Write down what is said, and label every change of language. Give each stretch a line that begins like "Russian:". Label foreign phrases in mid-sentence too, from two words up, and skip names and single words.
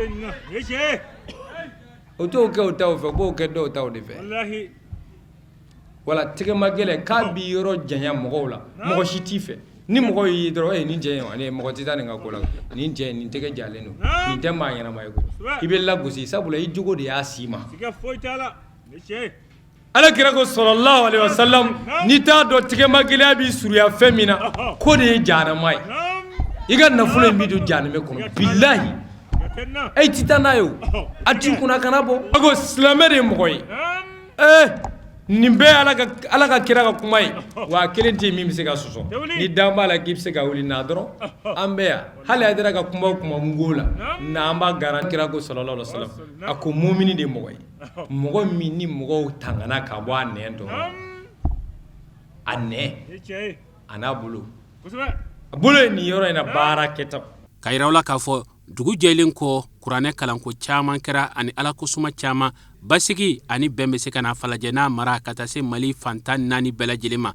Bambara: o t'o kɛ o taw fɛ k'o kɛ dɔw taw de fɛ wala tɛgɛma gɛlɛn k'a b'i yɔrɔ janya mɔgɔw la mɔgɔ si t'i fɛ ni mɔgɔ y'i dɔrɔn nin cɛ ye mɔgɔ tɛ taa nin ka ko la nin cɛ nin tɛgɛ jalen don nin tɛ maa ɲɛnama ye koyi i bɛ lagosi sabula i jogo de y'a si ma ala kira ko
Arabic: صلى الله عليه وسلم
Bambara: n'i t'a dɔn tɛgɛma gɛlɛya b'i surunya fɛn min na ko de ye jahanama ye i ka nafolo in b'i don jahanama kɔnɔ bilahi e tɛ taa n'a ye o a t'i kunna kana bɔ a ko silamɛ de ye mɔgɔ ye nin bɛɛ ala ka kira ka kuma ye wa kelen tɛ min bɛ se ka sɔsɔ ni dan b'a la k'i bɛ se ka wuli na dɔrɔn an bɛ yan hali a yɛrɛ ka kuma o kuma mun k'o la n'an b'a garan kira ko
Arabic: صلى الله عليه وسلم
Bambara: a ko mumini de ye mɔgɔ ye mɔgɔ min ni mɔgɔw tangana ka bɔ a nɛn dɔrɔn a nɛn a n'a bolo a bolo ye nin yɔrɔ in na baara kɛta ka yira la k'a fɔ dugu jɛlen kɔ kuranɛ kalanko caman kɛra ani ala ko suma caman basigi ani bɛn bɛ se ka na falajɛ n'a mara ka taa se mali fantan naani bɛɛ lajɛlen ma